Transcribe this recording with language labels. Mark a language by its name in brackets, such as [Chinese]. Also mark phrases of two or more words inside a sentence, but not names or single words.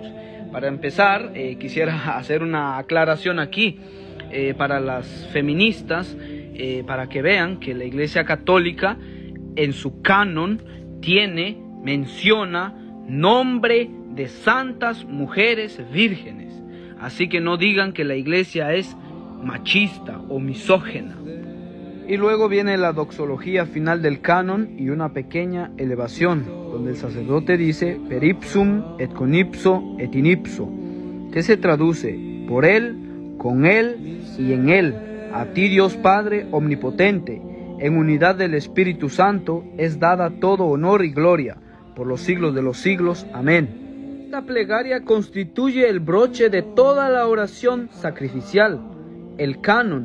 [Spanish] Para empezar, quisiera hacer una aclaración aquí para las feministas, para que vean que la Iglesia Católica en su canon menciona nombre de santas mujeres vírgenes. Así que no digan que la iglesia es machista o misógena. Y luego viene la doxología final del canon y una pequeña elevación, donde el sacerdote dice [Latin] per ipsum et con ipso et in ipso, [Spanish] que se traduce por él, con él y en él, a ti Dios Padre omnipotente, en unidad del Espíritu Santo, es dada todo honor y gloria, por los siglos de los siglos. Amén. Esta plegaria constituye el broche de toda la oración sacrificial, el canon.